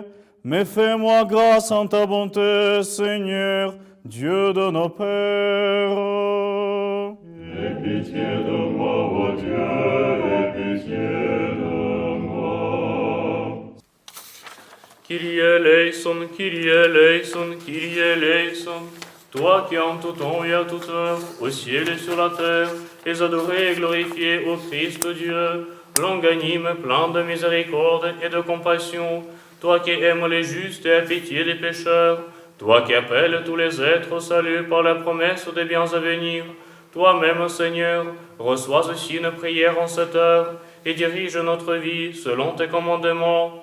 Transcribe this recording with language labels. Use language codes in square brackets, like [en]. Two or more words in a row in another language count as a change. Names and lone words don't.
[fr] Mais fais-moi grâce en ta bonté, Seigneur, Dieu de nos pères. Aie pitié de moi, ô Dieu, aie pitié de moi. [el] Κύριε ἐλέησον, Κύριε ἐλέησον, Κύριε ἐλέησον. [fr] Toi qui en tout temps et à toute heure, au ciel et sur la terre, es adoré et glorifié au Christ Dieu, longanime, plein de miséricorde et de compassion, toi qui aimes les justes et as pitié des pécheurs, toi qui appelles tous les êtres au salut par la promesse des biens à venir, toi-même, Seigneur, reçois aussi nos prières en cette heure et dirige notre vie selon tes commandements.